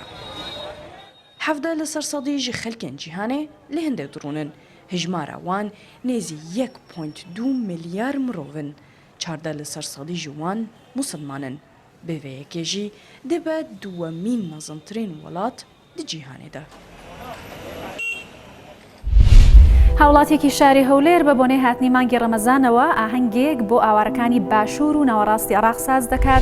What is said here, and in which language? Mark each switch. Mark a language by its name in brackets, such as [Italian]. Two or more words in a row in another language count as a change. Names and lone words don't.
[Kurdish] Hevde li ser sedî ji xelkên cîhanê li Hindê dirûnin. Hijmara wan nêzî 1.2 milyar mirovin. 14 li ser sedî ji wan musilmanin. Bi vê yekê jî dibe duwemîn mezîntirên welat di cîhanê de. [Central Kurdish] هاوڵاتێکی شاری هەولێر بە بۆنەی هاتنی مانگی ڕەمەزانەوە ئاهەنگێک بۆ ئاوارەکانی باشوور و ناوەڕاستی عێراق ساز دەکات.